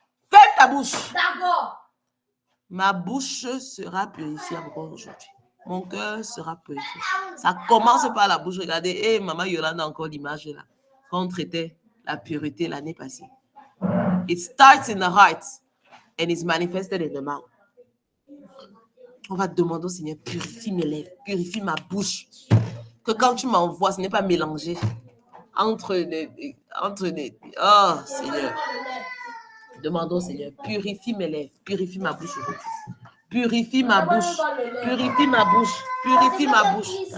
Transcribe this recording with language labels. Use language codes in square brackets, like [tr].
[fr] Ferme ta bouche. D'accord. Ma bouche sera purifiée encore aujourd'hui. Mon cœur sera purifié. Ça commence par la bouche. Regardez, maman Yolanda a encore l'image là. Quand on traitait la pureté l'année passée. [en] It starts in the heart and is manifested in the mouth. [fr] On va demander au Seigneur, purifie mes lèvres, purifie ma bouche. Que quand tu m'envoies, ce n'est pas mélangé entre les... Oh, Seigneur. Demandons au Seigneur, purifie mes lèvres, purifie ma bouche aujourd'hui. Purifie ma bouche, purifie ma bouche, purifie ma bouche.